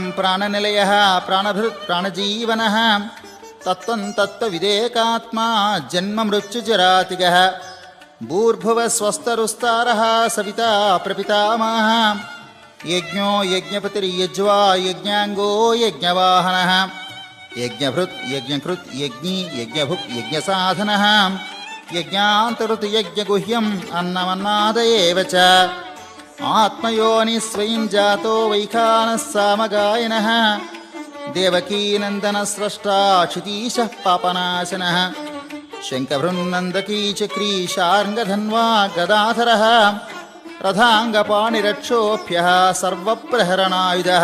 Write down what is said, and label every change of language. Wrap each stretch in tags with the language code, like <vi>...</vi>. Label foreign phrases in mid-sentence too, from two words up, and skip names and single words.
<sa>प्राणनिलयः प्राणभृत् प्राणजीवनः तत्त्वं तत्त्वविदेकात्मा जन्ममृत्युजरातिगः भूर्भुवः स्वस्तरुस्तारः सविता प्रपितामहः यज्ञो यज्ञपतिर्यज्वा यज्ञाङ्गो यज्ञवाहनः यज्ञभृत् यज्ञकृत् यज्ञी यज्ञभुक् यज्ञसाधनः यज्ञान्तकृत् यज्ञगुह्यम् अन्नमन्नाद एव च ఆత్మయోని స్వయం జాతో వైఖానః సామగాయనః దేవకీనందన స్రష్టా క్షితీశ పాపనాశనః శంఖభృన్నందకీ చక్రీ శార్ంగధన్వా గదాధరః రథాంగపాణిరక్షోభ్యః సర్వప్రహరణాయుధః</sa>